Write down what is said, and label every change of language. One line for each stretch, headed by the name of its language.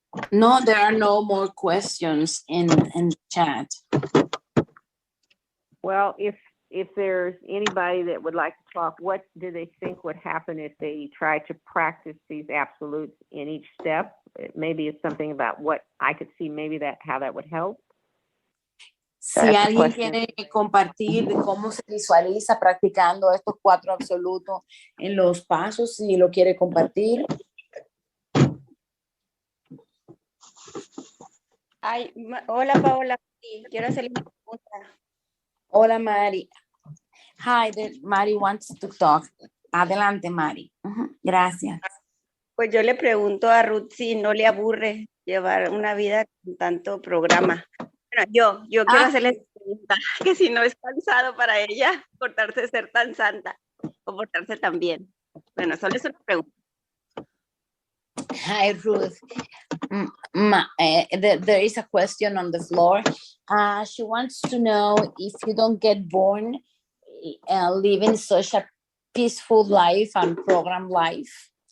English: No, there are no more questions in the chat. Well, if there's anybody that would like to talk, what do they think would happen if they try to practice these absolutes in each step? Maybe it's something about what I could see, maybe how that would help.
Spanish: Si alguien quiere compartir de cómo se visualiza practicando estos 4 absolutos en los pasos, si lo quiere compartir. Ay, hola Paola, sí, quiero hacerle una pregunta. Hola
English: Mari. Hi, Mari wants to talk.
Spanish: Adelante Mari. Gracias. Pues yo le pregunto a Ruth si no le aburre llevar una vida con tanto programa. Bueno, yo quiero hacerle esa pregunta, que si no es cansado para ella portarse de ser tan santa o portarse tan bien. Bueno, solo es una pregunta.
English: Hi Ruth. There is a question on the floor. She wants to know if you don't get bored living such a peaceful life and program life.